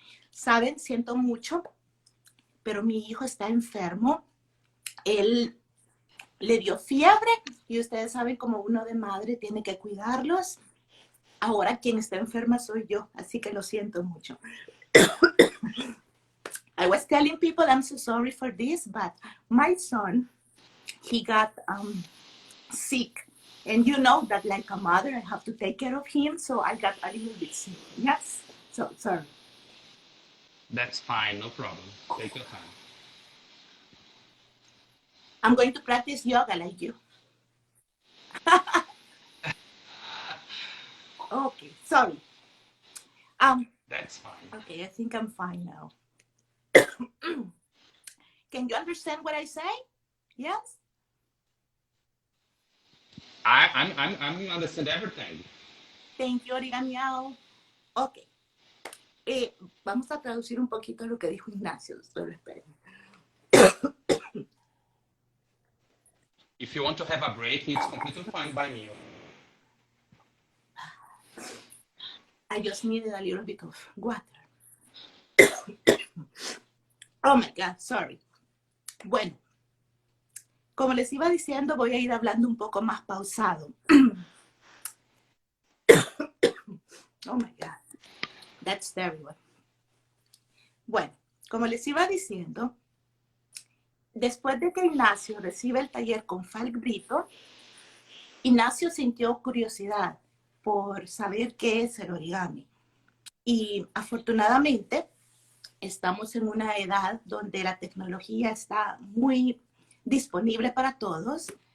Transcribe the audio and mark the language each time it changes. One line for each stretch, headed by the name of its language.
Spanish: Saben, siento mucho, pero mi hijo está enfermo. Él le dio fiebre y ustedes saben como uno de madre tiene que cuidarlos. Ahora quien está enferma soy yo, así que lo siento mucho.
English: I was telling people I'm so sorry for this, but my son, he got sick. And you know that like a mother, I have to take care of him, so I got a little bit sick. Yes, so sorry. That's fine, no problem. Take your time. I'm going to practice yoga like you. Okay, sorry. That's fine. Okay, I think I'm fine now. Can you understand what I say? Yes? I'm understand everything. Thank you, Origami. Ok.
Spanish: Vamos a traducir un poquito lo que dijo Ignacio. Solo esperen.
English: If you want to have a break, it's completely fine by me. I just needed a little bit of water. Oh my God, sorry.
Spanish: Bueno, como les iba diciendo, voy a ir hablando un poco más pausado.
English: Oh my God, that's terrible.
Spanish: Bueno, como les iba diciendo, después de que Ignacio recibe el taller con Falk Brito, Ignacio sintió curiosidad por saber qué es el origami. Y afortunadamente, estamos en una edad donde la tecnología está muy disponible para todos.